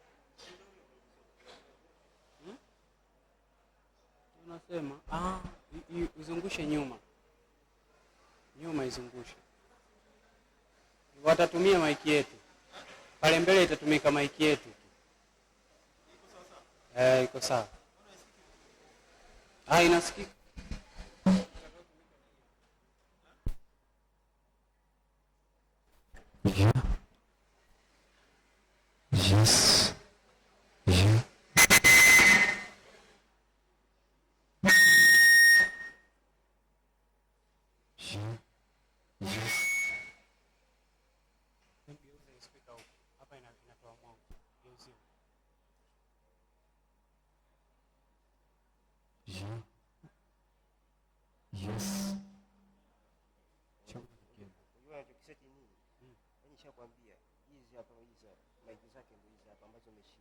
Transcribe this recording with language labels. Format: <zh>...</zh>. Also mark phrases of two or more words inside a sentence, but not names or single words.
<sw>Unasema izungushe nyuma. Nyuma izungushe. Watatumia maiki yetu. Pale mbele itatumika maiki yetu. Iko sawa. Inasikika. Je. Yes. Je. Je.</sw> <en>Yes.</en> <sw>Geuza speaker huko. Hapa inatoa mwanga. Geuzia. Je.</sw> <en>Yes.</en> <sw>Unajua anachokiseti nini? Yaani nishakwambia hizi hapa hizi maiki zake ndio hizi hapa ambazo umeshinda.</sw>